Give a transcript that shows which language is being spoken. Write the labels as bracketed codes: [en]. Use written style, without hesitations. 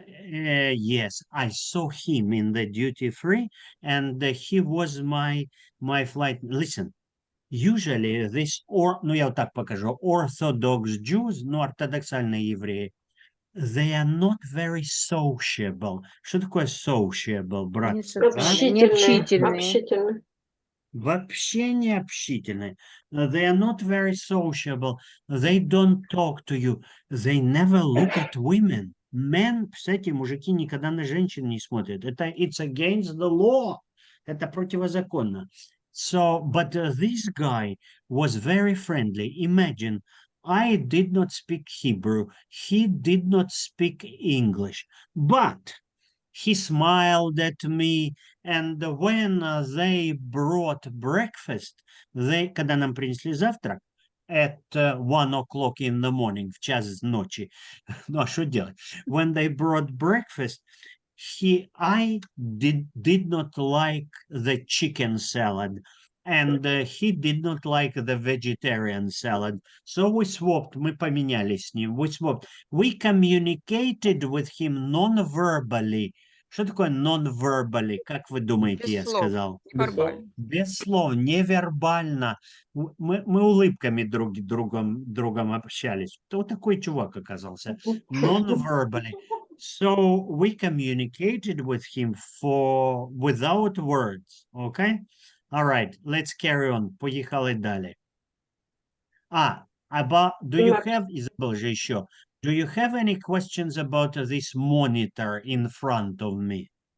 [en] Yes, I saw him in the duty free, and he was my flight. Listen, usually this, [ru] ну я вот так покажу, [en] Orthodox Jews, [ru] ну ортодоксальные евреи, [en] they are not very sociable. [ru] Что такое sociable, братцы? Необщительные. Общительные. Вообще не общительные. [en] They are not very sociable. They don't talk to you. They never look at women. [ru] Men, кстати, мужики никогда на женщин не смотрят. Это [en] it's against the law. [ru] Это противозаконно. [en] So, but this guy was very friendly. Imagine, I did not speak Hebrew. He did not speak English. But he smiled at me, and when they brought breakfast, [ru] когда нам принесли завтрак, [en] at 1 o'clock in the morning, [ru] в час ночи, ну а что делать? [en] When they brought breakfast, I did not like the chicken salad, and he did not like the vegetarian salad. So we swapped, [ru] мы поменялись с ним, [en] we swapped. We communicated with him non-verbally. [ru] Что такое non-verbally? Как вы думаете, Без я слов. сказал? Невербально. Без слов, невербально. Мы улыбками друг другом общались. Вот такой чувак оказался. [en] Non-verbally. So we communicated with him without words. Okay? All right, let's carry on. [ru] Поехали далее. [en] Do you have, [ru] Изабелла же еще, [en] do you have any questions about this monitor in front of me?